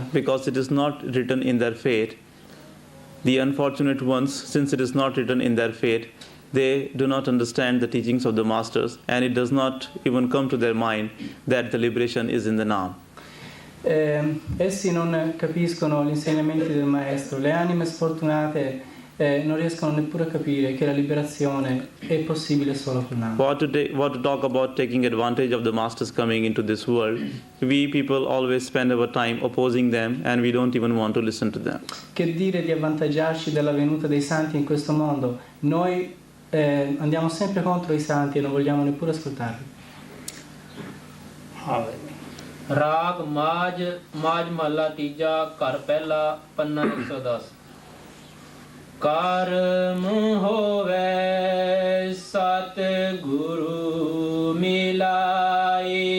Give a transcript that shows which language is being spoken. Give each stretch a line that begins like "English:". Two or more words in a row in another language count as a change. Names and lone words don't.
English: Because it is not written in their fate, the unfortunate ones, since it is not written in their fate, they do not understand the teachings of the masters, and it does not even come to their mind that the liberation is in the Naam.
Italian: Essi non capiscono gli insegnamenti del maestro, le anime sfortunate non riescono neppure a capire che la liberazione è possibile solo col Naam.
English: What to talk about taking advantage of the masters coming into this world? We people always spend our time opposing them and we don't even want to listen to them.
Italian: Che dire di avvantaggiarci dalla venuta dei santi in questo mondo? Noi andiamo sempre contro i santi e non vogliamo neppure ascoltarli.
Punjabi: ਰਾਗ ਮਾਝ ਮਹਲਾ ਤੀਜਾ ਘਰ ਪਹਿਲਾ ਪੰਨਾ 110 ਕਰਮ ਹੋਵੇ ਸਤ ਗੁਰੂ ਮਿਲਾਏ